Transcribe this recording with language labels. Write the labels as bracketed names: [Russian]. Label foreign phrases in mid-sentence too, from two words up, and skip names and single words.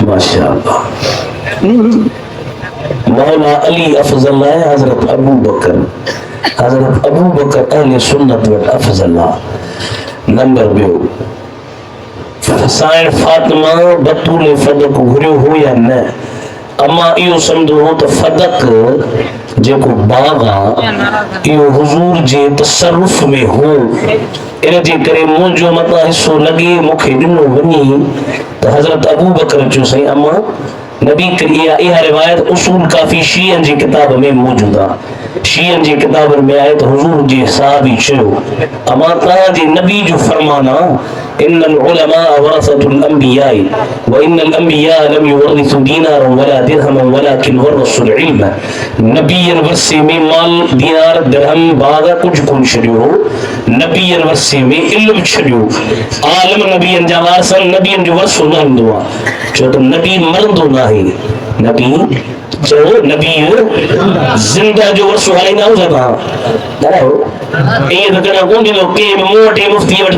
[Sindhi] माशाअल्लाह। मौला अली अफजल है, हजरत अबू बकर अहले सुन्नत वट अफजल नंबर बियो। साइण फातिमा बतूल फदक घुरियो हो या न, अम्मा इहो समझो हो तो फदक जेको बाग इहो हुजूर जे तसरुफ में हो, इन जे करे मुंहिंजो मता हिस्सो लगे मूंखे ॾिनो वञे त हज़रत अबू बकर चयो सही अम्मा नबी इहा रिवायत उसूल काफ़ी शीयन जी किताब में मौजूद आहे। शीयन जी किताबनि में आहे त हुजूर जे साहबी चयो अम्मा तव्हांजे नबी जो फरमान आहे [Arabic] إن العلماء ورثة الأنبياء وإن الأنبياء لم يورثوا دينارا ولا درهما ولكن ورثوا العلم. [Sindhi] नबीयन वरसे में माल दीनार दिरहम बाग कुछ कोन छॾियो, नबीयन वरसे में इल्म छॾियो। आलम नबीयन जा वारसन नबीयन जो वरसो न हूंदो आहे, छो त नबी मरंदो न आहे। नबी चो नबी जिंदा जो वरसो हलाईंदा आहियूं तव्हां ॿुधायो ईअं त कॾहिं कोन थींदो के मूं वटि मुफ्ती वटि